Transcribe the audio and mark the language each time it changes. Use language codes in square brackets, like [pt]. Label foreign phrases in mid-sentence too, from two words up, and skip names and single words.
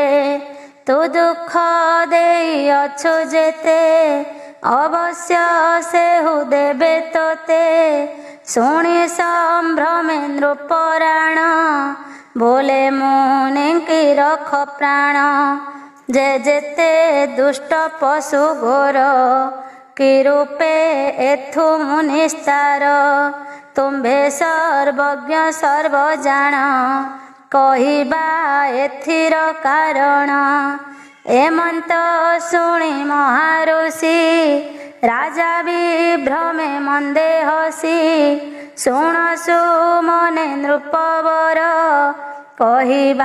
[or] ତୁ ଦୁଃଖ ଦେଇଅଛୁ ଯେତେ ଅବଶ୍ୟ ସେହୁ ଦେବେ ତୋତେ। ଶୁଣି ସମ୍ଭ୍ରମେ ନୃପରାଣ ବୋଲେ ମୁନିଙ୍କି ରଖ ପ୍ରାଣ। ଯେ ଯେତେ ଦୁଷ୍ଟ ପଶୁ ଘୋର କି ରୂପେ ଏଥୁ ମୁନିସ୍ତାର ତୁମ୍ଭେ ସର୍ବଜ୍ଞ ସର୍ବଜାଣ କହିବା ଏଥିର କାରଣ ଏମନ୍ତ ଶୁଣି ମହାଋଷି ରାଜା ବିଭ୍ରମେ ମନ୍ଦେ ହସି ଶୁଣସୁ ମନେ ନୃପବର କହିବା